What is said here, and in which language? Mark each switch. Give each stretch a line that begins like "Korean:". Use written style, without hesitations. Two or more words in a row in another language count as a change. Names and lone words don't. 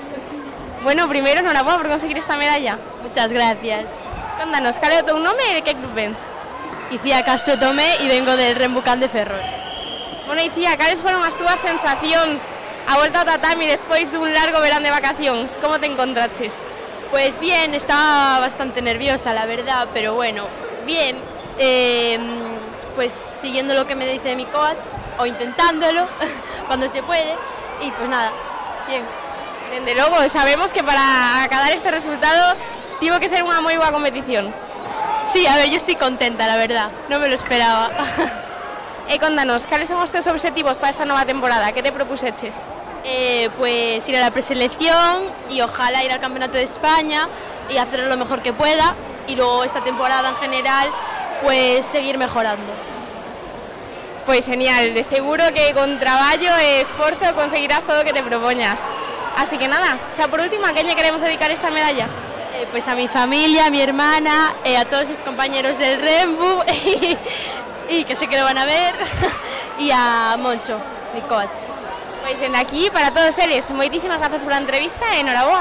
Galician: Bueno, primeiro, enhorabuena por conseguir esta medalla.
Spanish: Muchas gracias.
Galician: Contanos, cal é o teu nome e de que club vens?
Spanish: Icía Castro Tomé e vengo del Rembucán de Ferrol.
Galician: Bueno, Icía, cales foron as túas sensacións a volta ao tatami despois dun largo verán de vacacións? Como te encontraches?
Spanish: Pues bien, estaba bastante nerviosa, la verdad, pero bueno, bien. Pues siguiendo lo que me dice mi coach, o intentándolo, cuando se puede, y pues nada, bien.
Galician: Desde logo, sabemos que para acabar este resultado tivo que ser unha moi boa competición.
Spanish: Sí, a ver, yo estoy contenta, la verdad, no me lo esperaba.
Galician: E contanos, cales son os teus obxectivos para esta nova temporada? Que te propuseches?
Spanish: Pues ir a la preselección y ojalá ir al Campeonato de España y hacerlo lo mejor que pueda, y luego esta temporada en general pues seguir mejorando. Pues genial,
Galician: de seguro que con traballo e esforzo conseguirás todo o que te propoñas. Así que nada, xa por último, a quen lle queremos dedicar esta medalla?
Spanish: Pues a mi familia, a mi hermana, a todos mis compañeros del Rembu y que sé que lo van a ver, y a Moncho, mi coach.
Galician: Pois dende aquí, para todos eles, moitísimas grazas pola entrevista e enhoraboa.